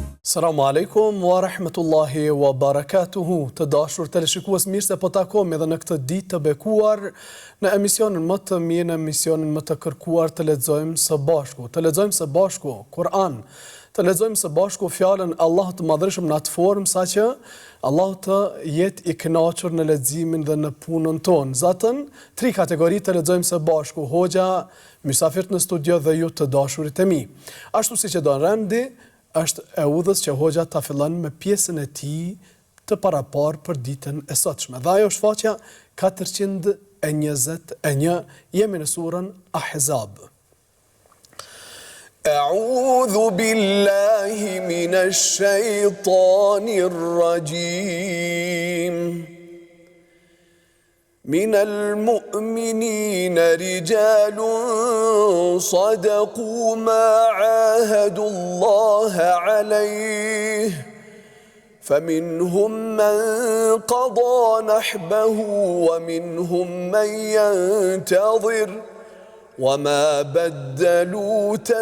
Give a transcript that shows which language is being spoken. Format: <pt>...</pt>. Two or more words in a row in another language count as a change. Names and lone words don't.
<ar>السلام عليكم ورحمة الله وبركاته.</ar> <sq>Të dashur teleshikues, mirë se po takohemi edhe në këtë ditë të bekuar në emisionin më të mirë, në emisionin më të kërkuar Të lexojmë së bashku. Të lexojmë së bashku Kur'an. Të lexojmë së bashku fjalën Allahut të Madhërisht në atë formë saqë Allahu të jetë i kënaqur në leximin dhe në punën tonë. Zatën, 3 kategori të lexojmë së bashku: hoxha, mysafirët në studio dhe ju të dashurit e mi. Ashtu siç e don rendi, është e udhës që hoxha ta fillon me pjesën e tij të paraparë për ditën e sotshme. Dhe ajo është faqja 421, jemi në surën Ahzab.</sq> <ar>أعوذ بالله من الشيطان الرجيم. من المؤمنين رجال صدقوا ما عاهدوا الله عليه فمنهم من قضى نحبه ومنهم من ينتظر وما بدلوا</ar>